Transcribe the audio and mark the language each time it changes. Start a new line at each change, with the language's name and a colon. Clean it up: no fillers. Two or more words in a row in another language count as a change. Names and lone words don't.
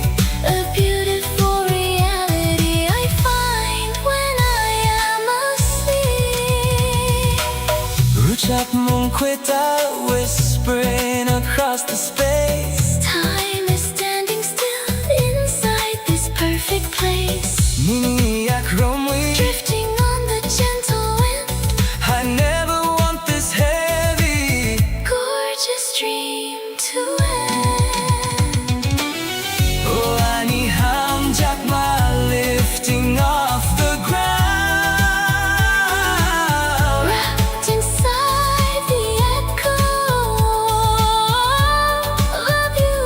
English: A beautiful reality I find when I am asleep.
Kok Borok: Ruchak mong kweta
English: whispering across the space Time is standing still inside this perfect place.
Kok Borok: Nini yak romwi
English: Drifting on the gentle wind. I never want this heavy Gorgeous dream to end. Oh,
Kok Borok: ani hamjakma
English: lifting off the ground Wrapped inside the echo of a